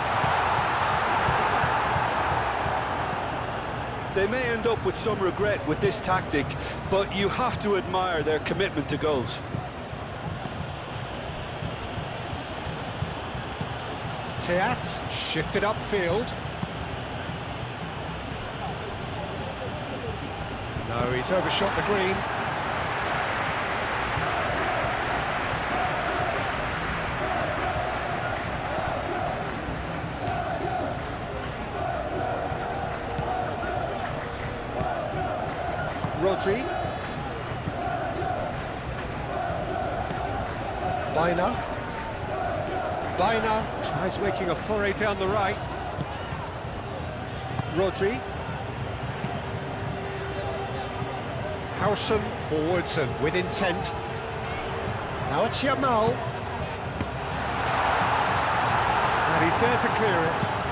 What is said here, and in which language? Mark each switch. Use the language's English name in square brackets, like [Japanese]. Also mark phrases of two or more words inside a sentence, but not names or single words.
[English] They may end up with some regret with this tactic, but you have to admire their commitment to goals. Teat shifted upfield. No, he's overshot the green. Rodri. Baina. Baina tries making a foray down the right. Rodri. Howson forwards and with intent. Now it's Yamal. And he's there to clear it.